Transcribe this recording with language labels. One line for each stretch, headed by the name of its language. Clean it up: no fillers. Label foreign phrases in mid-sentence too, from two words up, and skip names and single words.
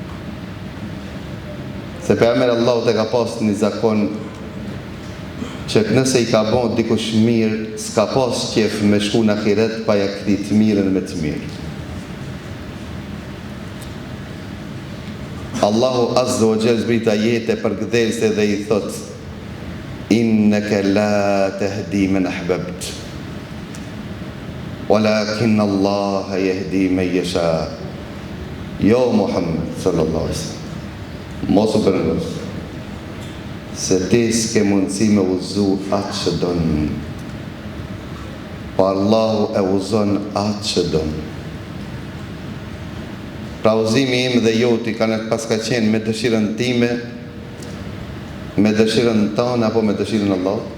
Albanian: Se pejgamberi Allahut e ka pas një zakon që nëse i ka bon dikush mirë, s'ka pas qef me shku në ahiret pa ja kthit mirën me të mirë.
Arabic: الله عز وجل
Albanian: zbrit ajete për gdhelse dhe i thot:
Arabic: إنك لا تهدي من أحببت ولكن الله يهدي من يشاء.
Albanian: Jo Muhammed
Arabic: صلى الله عليه وسلم,
Albanian: mos u përgës, se ti s'ke mundësi me uzu atë që don, pa Allahu e uzon atë që don. Pra uzimi im dhe joti kanë pas ka qenë me dëshirën time, me dëshirën tonë, apo me dëshirën Allah?